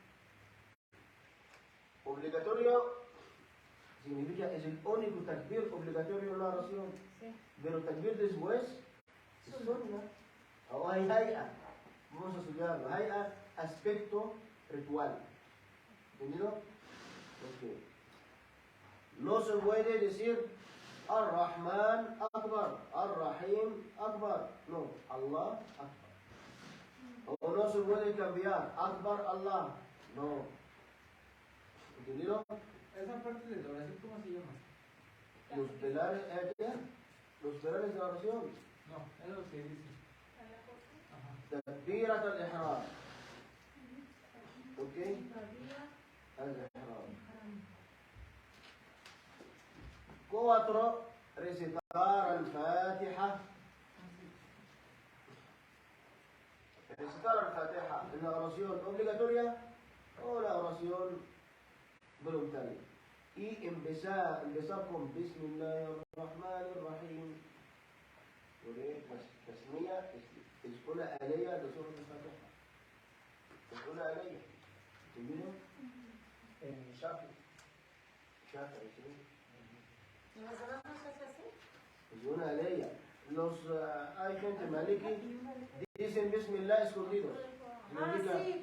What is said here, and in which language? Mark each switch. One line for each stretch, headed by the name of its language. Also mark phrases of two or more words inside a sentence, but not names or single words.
Spanish: Obligatorio significa es el único takbir obligatorio en la oración. Sí. Pero takbir después es sunna. O hay hay'a. Vamos a estudiarlo. Hay'a, aspecto ritual. ¿Entendido? Ok. No se puede decir
Arabic: الرحمن أكبر، الرحيم أكبر. No, الله أكبر.
Spanish: O no se puede cambiar
Arabic: أكبر الله.
Spanish: No. ¿Entendido? Esa parte de la oración, ¿cómo se llama? Los pilares, los pilares de la oración. No, es lo que dice.
Arabic: تكبيرة الإحرام.
Spanish: ¿Ok? Al-ihram. 4. Recitar al-Fatiha. Recitar al-Fatiha en la oración obligatoria o la oración voluntaria. Y empezar con Bismillahirrahmanirrahim. Porque tasmiyah es una alaya de Surah al-Fatiha. Es una alaya. ¿Entendido? En Shafi, ¿sí? ¿En los demás no se hace así? Es una alaya. Hay gente maliki dicen Bismillah escondidos. Sí.